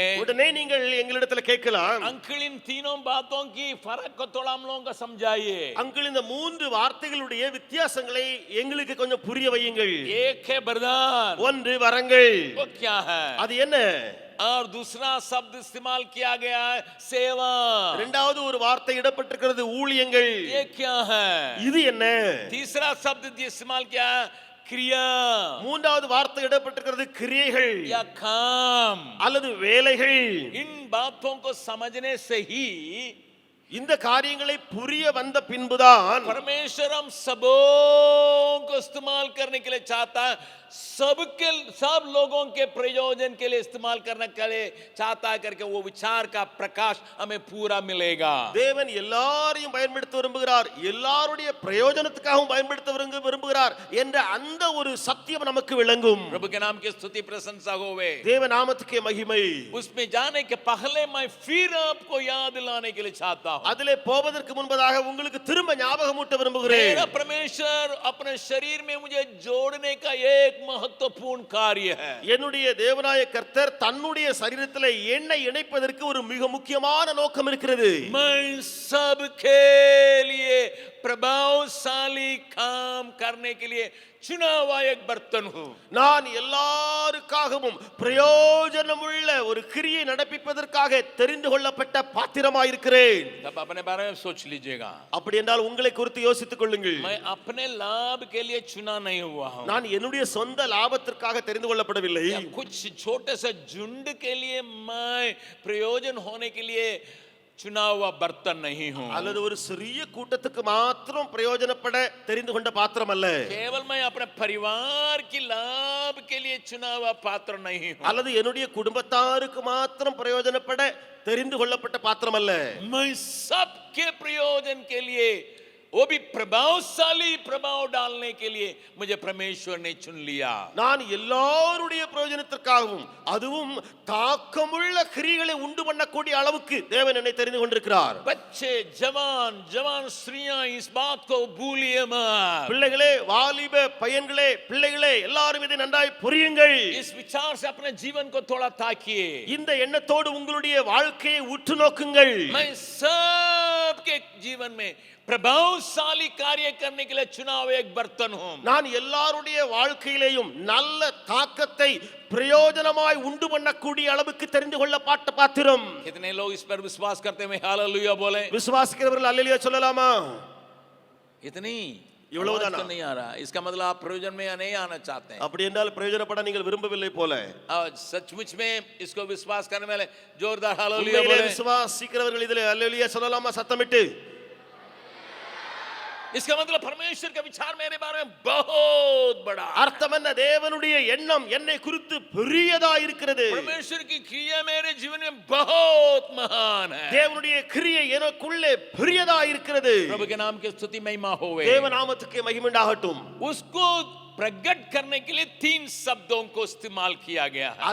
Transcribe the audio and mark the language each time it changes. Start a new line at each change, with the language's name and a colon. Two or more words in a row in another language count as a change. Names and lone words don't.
Tamil: உடனே நீங்கள் எங்களிடத்தில் கேட்கலாம்,
Hindi: अंकल इन तीनों बातों की फर्क को थोड़ा हम लोगों को समझाइए.
Tamil: அங்கிள் இந்த 3 வார்த்தைகளுடைய வித்தியாசங்களை எங்களுக்கு கொஞ்சம் புரிய வையுங்கள்.
Hindi: एक है वरदान,
Tamil: ஒன்று வரங்கள்,
Hindi: वो क्या है,
Tamil: அது என்ன?
Hindi: और दूसरा शब्द इस्तेमाल किया गया है सेवा,
Tamil: இரண்டாவது ஒரு வார்த்தை இடப்பட்டிருக்கிறது ஊழியங்கள்,
Hindi: ये क्या है,
Tamil: இது என்ன?
Hindi: तीसरा शब्द इस्तेमाल किया है क्रिया,
Tamil: மூன்றாவது வார்த்தை இடப்பட்டிருக்கிறது கிரியைகள்
Hindi: या काम.
Tamil: அல்லது வேலைகள்.
Hindi: इन बातों को समझने से ही
Tamil: இந்த காரியங்களை புரிய வந்த பின்புதான்
Hindi: परमेश्वर हम सबों को इस्तेमाल करने के लिए चाहता है, सब लोगों के प्रयोजन के लिए इस्तेमाल करने के लिए चाहता है करके वो विचार का प्रकाश हमें पूरा मिलेगा.
Tamil: தேவன் எல்லாரையும் பயன்படுத்த விரும்புகிறார், எல்லாருடைய பிரயோஜனத்துக்காகவும் பயன்படுத்த விரும்புகிறார் என்ற அந்த ஒரு சத்தியம் நமக்கு விளங்கும்.
Hindi: प्रभु के नाम की स्तुति प्रशंसा होवे.
Tamil: தேவ நாமத்துக்கே மகிமை.
Hindi: उसमें जाने के पहले मैं फिर आपको याद दिलाने के लिए चाहता हूं,
Tamil: அதிலே போவதற்கு முன்பதாக உங்களுக்கு திரும்ப ஞாபகமூட்ட விரும்புகிறேன்.
Hindi: मेरा परमेश्वर अपने शरीर में मुझे जोड़ने का एक महत्वपूर्ण कार्य है.
Tamil: என்னுடைய தேவனாய கர்த்தர் தன்னுடைய சரீரத்திலே என்னை இணைப்பதற்கு ஒரு மிக முக்கியமான நோக்கம் இருக்கிறது.
Hindi: मैं सबके लिए प्रभावशाली काम करने के लिए चुना हुआ एक बर्तन हूं.
Tamil: நான் எல்லா எல்லாருக்காகவும் பிரயோஜனமுள்ள ஒரு கிரியை நடப்பிப்பதற்காக தெரிந்து கொள்ளப்பட்ட பாத்திரமாயிருக்கிறேன்.
Hindi: तब अपने बारे में सोच लीजिएगा,
Tamil: அப்படி என்றால் உங்களை குறித்து யோசித்துக் கொள்ளுங்கள்.
Hindi: मैं अपने लाभ के लिए चुना नहीं हुआ हूं,
Tamil: நான் என்னுடைய சொந்த லாபத்திற்காக தெரிந்து கொள்ளப்படவில்லை.
Hindi: या कुछ छोटे से झुंड के लिए मैं प्रयोजन होने के लिए चुना हुआ बर्तन नहीं हूं,
Tamil: அல்லது ஒரு சிறிய கூட்டத்துக்கு மாத்திரம் பிரயோஜனப்பட தெரிந்து கொண்ட பாத்திரம் அல்ல.
Hindi: केवल मैं अपने परिवार की लाभ के लिए चुना हुआ पात्र नहीं हूं,
Tamil: அல்லது என்னுடைய குடும்பத்தாருக்கு மாத்திரம் பிரயோஜனப்பட தெரிந்து கொள்ளப்பட்ட பாத்திரம் அல்ல.
Hindi: मैं सबके प्रयोजन के लिए, वो भी प्रभावशाली प्रभाव डालने के लिए मुझे परमेश्वर ने चुन लिया.
Tamil: நான் எல்லாருடைய பிரயோஜனத்திற்காகவும் அதுவும் தாக்கமுள்ள கிரியைகளை உண்டு பண்ணக்கூடிய அளவுக்கு தேவன் என்னை தெரிந்து கொண்டிருக்கிறார்.
Hindi: बच्चे, जवान जवान स्त्रियां, इस बात को भूलिए मत.
Tamil: பிள்ளைகளே, வாலிப பையன்களே, பிள்ளைகளே, எல்லாரும் இதை நன்றாய் புரியுங்கள்.
Hindi: इस विचार से अपने जीवन को थोड़ा ताकिए.
Tamil: இந்த எண்ணத்தோடு உங்களுடைய வாழ்க்கையை உற்று நோக்குங்கள்.
Hindi: मैं सबके जीवन में प्रभावशाली कार्य करने के लिए चुना हुआ एक बर्तन हूं.
Tamil: நான் எல்லாருடைய வாழ்க்கையிலேயும் நல்ல தாக்கத்தை பிரயோஜனமாய் உண்டு பண்ணக்கூடிய அளவுக்கு தெரிந்து கொள்ளப்பட்ட பாத்திரம்.
Hindi: कितने लोग इस पर विश्वास करते हैं? हालेलुया बोले.
Tamil: விசுவாசிக்கிறவர்கள் அல்லேலூயா சொல்லலாமா?
Hindi: इतनी
Tamil: இவ்வளவுதானா?
Hindi: आवाज तो नहीं आ रहा. इसका मतलब आप प्रयोजन में नहीं आना चाहते हैं.
Tamil: அப்படி என்றால் பிரயோஜனப்பட நீங்கள் விரும்பவில்லை போல.
Hindi: और सचमुच में इसको विश्वास करने वाले जोरदार हालेलुया
Tamil: உண்மையிலே
Hindi: बोले.
Tamil: விசுவாசிக்கிறவர்கள் இதிலே அல்லேலூயா சொல்லலாமா சத்தமிட்டு?
Hindi: इसका मतलब परमेश्वर का विचार मेरे बारे में बहुत बड़ा है.
Tamil: அர்த்தம் என்ன? தேவனுடைய எண்ணம் என்னை குறித்து பெரியதா இருக்கிறது.
Hindi: परमेश्वर की क्रिया मेरे जीवन में बहुत महान है.
Tamil: தேவனுடைய கிரியை எனக்குள்ளே பெரியதா இருக்கிறது.
Hindi: प्रभु के नाम की स्तुति महिमा होवे.
Tamil: தேவ நாமத்துக்கு மகிமை உண்டாகட்டும்.
Hindi: उसको प्रकट करने के लिए 3 शब्दों को इस्तेमाल किया गया है.